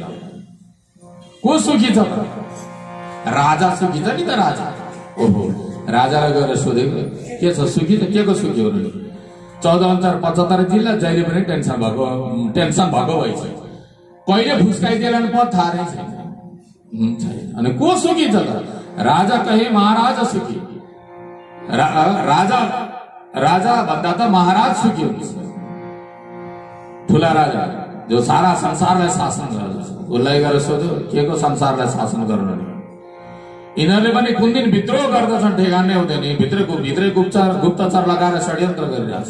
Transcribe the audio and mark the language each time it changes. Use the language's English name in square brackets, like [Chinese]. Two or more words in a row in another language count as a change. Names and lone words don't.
[Nepali] को सुखी छ? राजा सुखी छ नि त। राजा ओहो राजालाई गएर सोधेको के छ सुखी छ, के को सुखी हो? 14,75 जिल्ला जहिले पनि टेन्सन भएको भइछ, कहिले फुस्काइदिएला नि पद थाहा छैन। अनि को सुखी छ त? राजा कहे महाराज सुखी, राजा भन्दा त महाराज सुखी हुन्छ। ठुला राजा जो सारा संसारलाई शासन गर्दछ, उसलाई गएर सोध्यो के को संसारलाई शासन गर्नु नि? यिनीहरूले पनि कुन दिन विद्रोह गर्दछन् ठेगानै हुँदैन, भित्रै गुप्तचर लगाएर षड्यन्त्र गरिरहेछ।